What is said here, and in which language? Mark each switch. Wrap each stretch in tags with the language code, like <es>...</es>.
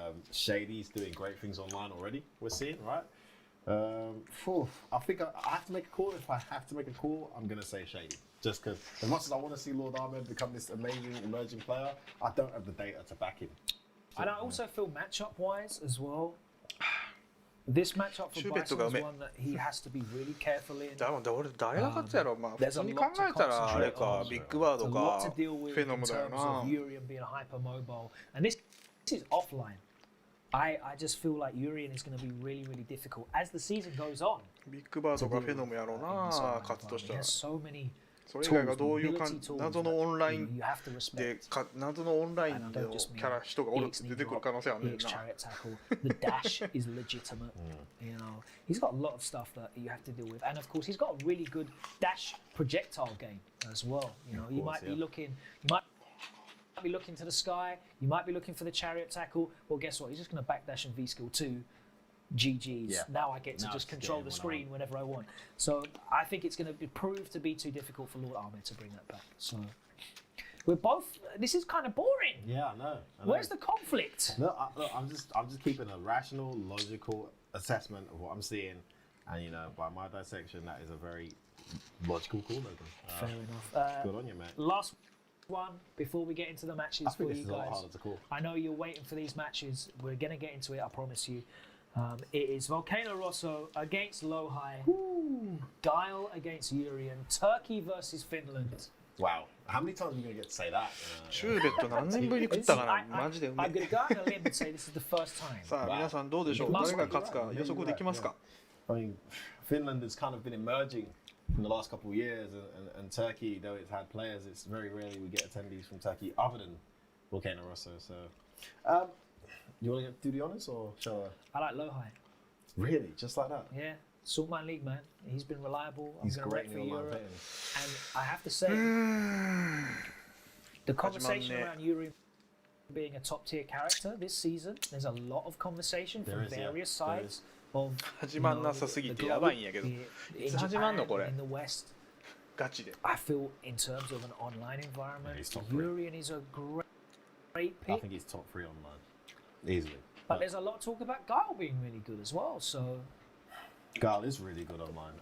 <en>Shady's doing great things online already, we're seeing, right? I think I have to make a call. If I have to make a call, I'm going to say Shady. Just because as much as I want to see Lord Ahmed become this amazing emerging player, I don't have the data to back him. And I also feel matchup-wise as well, this matchup for Bison is one that he has to be really careful in.</en> <ja>俺誰が勝つやろ、まあ普通に考えたらあれか、ビッグバードか、フェノムだよな。</ja> <en>Urian being hypermobile, and this is offline. I just feel like Urian is going to be really, really difficult as the season goes on.</en> <ja>ビッグバードがフェノムやろうな、勝つとしたら。</ja> <en>So many</en> <ja>それ以外がどういう謎のオンラインで謎のオンラインでのキャラ人がおるって出てくる可能性あるねんな。</ja> <en>The dash is legitimate. You know, he's got a lot of stuff that you have to deal with, and of course, he's got a really good dash projectile game as well. You know, you might be looking to the sky, you might be looking for the chariot tackle. Well, guess what? He's just going to backdash and V-skill 2. GG's. Yeah. Now I get to just control the screen whenever I want. So I think it's going to prove to be too difficult for Lord Ahmed to bring that back. So we're both. This is kind of boring. Yeah, I know. Where's the conflict? No, I'm just keeping a rational, logical assessment of what I'm seeing, and you know, by my dissection, that is a very logical call. Fair enough. Good on you, man. Last one before we get into the matches for you guys. I know you're waiting for these matches. We're going to get into it. I promise you. It is Volcano Rosso against Lohai, Guile against Urian, Turkey versus Finland. Wow. How many times are we going to get to say that?</en> <ja>シューベット何年ぶりに食ったかな、マジでうまい。</ja> <en>I'm going to go out on a limb and say this is the first time.</en> <ja>さあ皆さんどうでしょう、誰が勝つか予測できますか。</ja> <en>I mean, Finland has kind of been emerging in the last couple of years, and Turkey, though it's had players, it's very rarely we get attendees from Turkey other than Volcano Rosso. So, you want to do the honours or shall I? I like Lohai. Really? Just like that? Yeah. Saltmine League, man. He's been reliable. He's I'm going to rep for in Europe. And I have to say, the conversation around Uri being a top tier character this season, there's a lot of conversation from various sides of</en> <ja>始まんなさすぎてやばいんやけど。いつ始まんのこれ。</ja> <en>in the West.</en> <ja>ガチで。</ja> <en>I feel in terms of an online environment, Urian is a great pick. I think he's top 3 online. Easily. But there's a lot of talk about Guile being really good as well, so... Guile is really good online.</en>